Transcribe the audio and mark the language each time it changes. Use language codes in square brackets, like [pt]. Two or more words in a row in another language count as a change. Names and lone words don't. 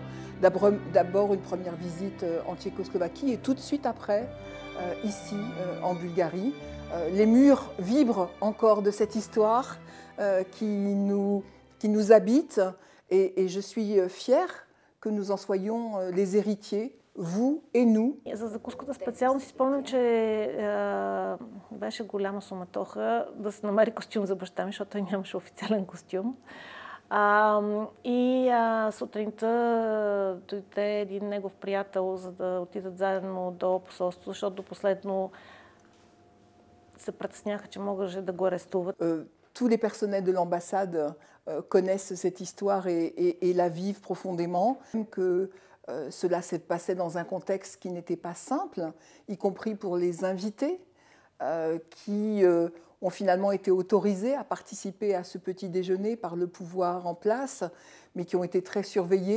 [fr] D'abord une première visite en Tchécoslovaquie et tout de suite après, ici, en Bulgarie. Les murs vibrent encore de cette histoire qui nous habite et je suis fière que nous en soyons les héritiers, vous et nous. [bg] За закуската специално си спомням, че беше голяма суматоха да се намери костюм за баща ми, защото той нямаше официален костюм. Сутринта дойде един негов приятел, за да отидат заедно до посолството, защото до последно се притесняха, че може да го арестуват. [fr] Tous les personnels de l'ambassade connaissent cette histoire et la vivent profondément. Que cela s'est passé dans un contexte qui n'était pas simple, y compris pour les invités qui ont finalement été autorisés à participer à ce petit déjeuner par le pouvoir en place, mais qui ont été très surveillés.